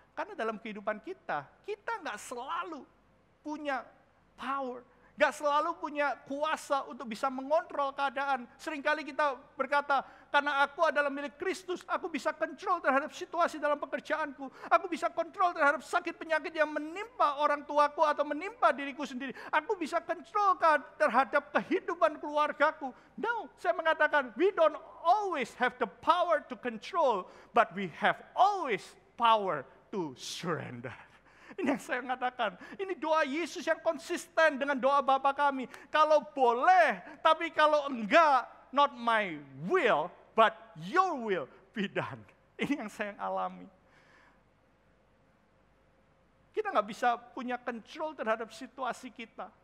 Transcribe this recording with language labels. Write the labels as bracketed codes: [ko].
[id] Karena dalam kehidupan kita nggak selalu punya power, nggak selalu punya kuasa untuk bisa mengontrol keadaan. Seringkali kita berkata, karena aku adalah milik Kristus, aku bisa kontrol terhadap situasi dalam pekerjaanku. Aku bisa kontrol terhadap sakit penyakit yang menimpa orang tuaku atau menimpa diriku sendiri. Aku bisa kontrol terhadap kehidupan keluargaku. [en] No, [id] saya mengatakan, [en] we don't always have the power to control, but we have always power to surrender. [id] Ini yang saya katakan, ini doa Yesus yang konsisten dengan doa Bapa kami. Kalau boleh, tapi kalau enggak, [en] not my will, but your will be done. [id] Ini yang saya alami. Kita nggak bisa punya control terhadap situasi kita.